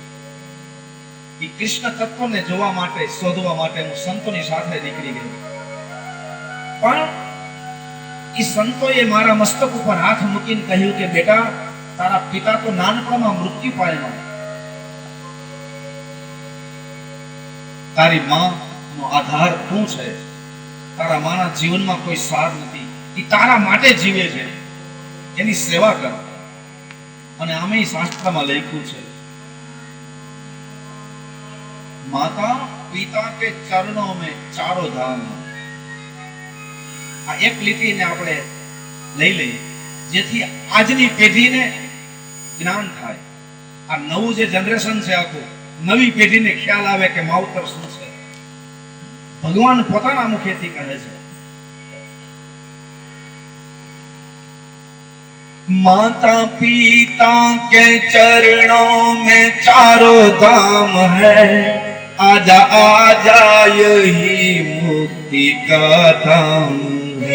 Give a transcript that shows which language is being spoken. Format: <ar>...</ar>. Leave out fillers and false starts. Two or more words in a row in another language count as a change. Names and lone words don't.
<gu>એ કૃષ્ણ તત્વને જોવા માટે શોધવા માટે હું સંતોની સાથે નીકળી ગયો, પણ એ સંતોએ મારા મસ્તક ઉપર હાથ મૂકીને કહ્યું કે બેટા તારા પિતા તો નાનપણમાં મૃત્યુ પામ્યા, તારી માં નો આધાર તું છે, તારા માના જીવનમાં કોઈ સાર નથી, એ તારા માટે જીવે છે, એની સેવા કર. અને આમે શાસ્ત્રમાં લખ્યું છે</gu> <hi>माता पिता के चरणों में चारों धाम.</hi> <gu>આ એક લીટીને આપણે લઈ લઈએ જેથી આજની પેઢીને જ્ઞાન થાય. આ નવું જે જનરેશન છે આખું નવી પેઢીને ખ્યાલ આવે કે માવતર શું છે. ભગવાન પોતાના મુખેથી કહે છે</gu> <hi>माता पिता के चरणों में चारों धाम है, आजा आजा यही मुक्ति का धाम है.</hi>